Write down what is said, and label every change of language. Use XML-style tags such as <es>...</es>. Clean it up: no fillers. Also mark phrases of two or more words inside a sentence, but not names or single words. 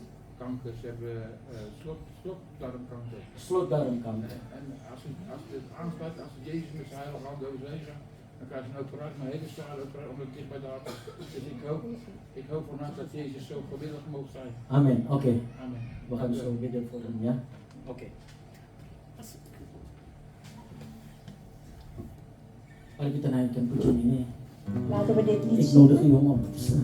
<nl>Kanker, ze hebben slokdarmkanker. Slotdarmkanker. En als het aansluit, als het Jezus met zijn heilige hand overzegen, dan krijg je een operatie, een hele zware operatie, omdat het dicht bij de hart is. Dus ik hoop vanuit dat Jezus zo gewillig mogen zijn. Amen, oké. Amen. We gaan zo bidden voor hem, ja? Oké.</nl> <id>Mari kita naikkan pujian ini.</id> <nl>Laten we dit lied Ik nodig zingen. u om op te staan.</nl>